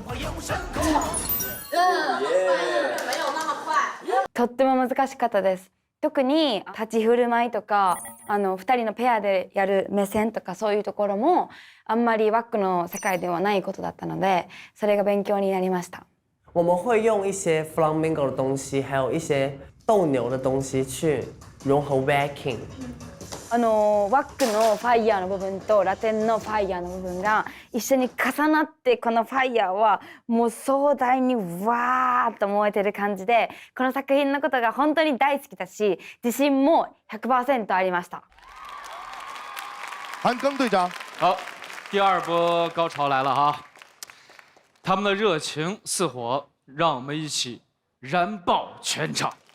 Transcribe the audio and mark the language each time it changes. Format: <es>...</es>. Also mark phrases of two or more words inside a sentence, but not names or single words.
<ja>とっても難しかったです。特に立ち振る舞いとか2人のペアでやる目線とかそういうところもあんまりワックの世界ではないことだったのでそれが勉強になりました。</ja> <zh>我们会用一些 flamingo 的东西，还有一些斗牛的东西去融合 Waacking。</zh> <ja>ワックのファイヤーの部分とラテンのファイヤーの部分が一緒に重なってこのファイヤーはもう壮大にわーっと燃えてる感じでこの作品のことが本当に大好きだし自信も 100% ありました。</ja> <zh>韩庚队长，好，第二波高潮来了哈，他们的热情似火，让我们一起燃爆全场。</zh>